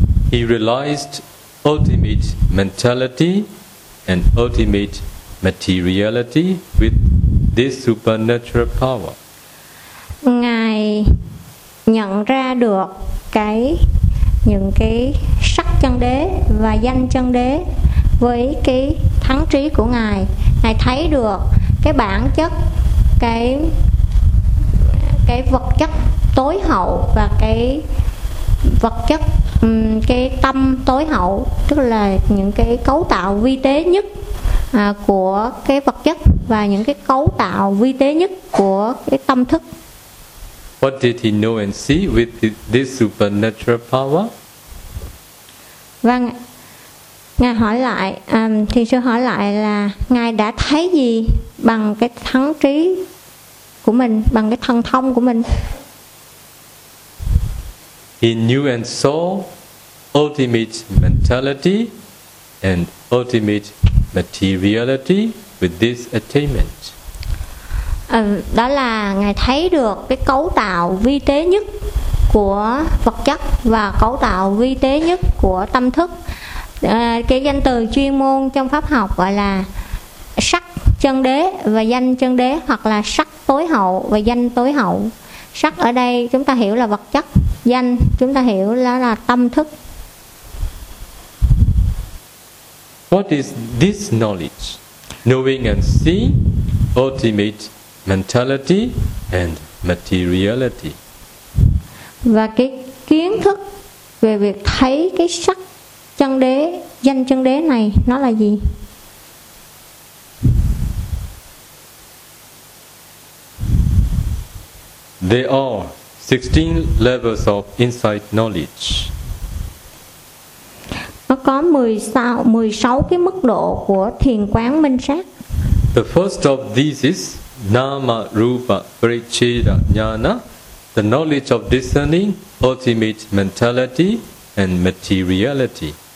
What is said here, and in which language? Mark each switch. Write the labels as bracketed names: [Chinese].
[English] He realized ultimate mentality and ultimate materiality with this supernatural power. [Vietnamese] Ngài nhận ra được cái những cái sắc chân đế và danh chân đế với cái thắng trí của ngài. Ngài thấy được cái bản chất, cái vật chất tối hậu và cái vật chất, cái tâm tối hậu, tức là những cái cấu tạo vi tế nhất của cái vật chất và những cái cấu tạo vi tế nhất của cái tâm thức. [English] What did he know and see with this supernatural power? [Vietnamese] Vâng, ngài hỏi lại, thì sư hỏi lại là ngài đã thấy gì bằng cái thắng trí của mình, bằng cái thần thông của mình? [English] He knew and saw ultimate mentality and ultimate materiality with this attainment. [Vietnamese] Đó là ngài thấy được cái cấu tạo vi tế nhất của vật chất và cấu tạo vi tế nhất của tâm thức. Cái danh từ chuyên môn trong pháp học gọi là sắc chân đế và danh chân đế, hoặc là sắc tối hậu và danh tối hậu. Sắc ở đây chúng ta hiểu là vật chất, danh chúng ta hiểu là tâm thức. [English] What is this knowledge? Knowing and seeing ultimate mentality and materiality. [Vietnamese] Và cái kiến thức về việc thấy cái sắc Chân đế, danh chân đế này nó là gì? [English] There are 16 levels of insight knowledge. [Vietnamese] Nó có 16 cái mức độ của thiền quán minh sát. [English] The first of these is nama rupa paricchida jnana, the knowledge of discerning ultimate mentality and materiality.